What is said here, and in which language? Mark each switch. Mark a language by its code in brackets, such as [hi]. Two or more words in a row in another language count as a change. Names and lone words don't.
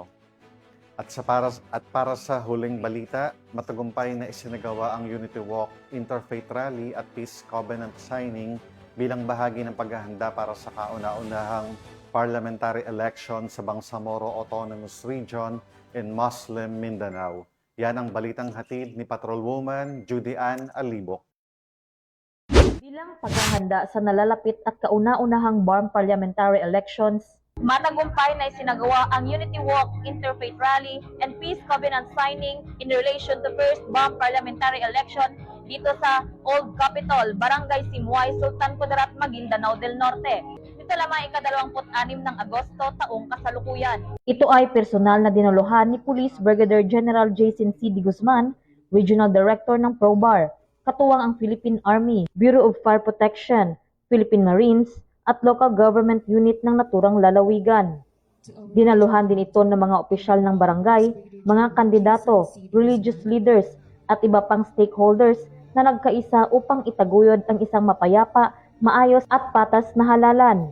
[tl] At para sa huling balita, matagumpay na isinagawa ang Unity Walk, Interfaith Rally at Peace Covenant Signing bilang bahagi ng paghahanda para sa kauna-unahang [en] parliamentary election [tl] sa Bangsamoro Autonomous Region in Muslim Mindanao. Yan ang balitang hatid ni Patrolwoman Judy Ann Alibok. Bilang paghahanda sa nalalapit at kauna-unahang BARM [en] parliamentary elections, [tl] matagumpay na isinagawa ang Unity Walk, Interfaith Rally, and Peace Covenant Signing [en] in relation to first BARM parliamentary election [tl] dito sa Old Capitol, Barangay Simuay, Sultan Kudarat, Maguindanao del Norte. Ito lamang ika-26 ng Agosto taong kasalukuyan. Ito ay personal na dinuluhan ni Police Brigadier General Jason C. D. Guzman, Regional Director ng PROBAR, katuwang ang Philippine Army, Bureau of Fire Protection, Philippine Marines, at local government unit ng naturang lalawigan. Dinaluhan din ito ng mga opisyal ng barangay, mga kandidato, [en] religious leaders, [tl] at iba pang stakeholders na nagkaisa upang itaguyod ang isang mapayapa, maayos at patas na halalan.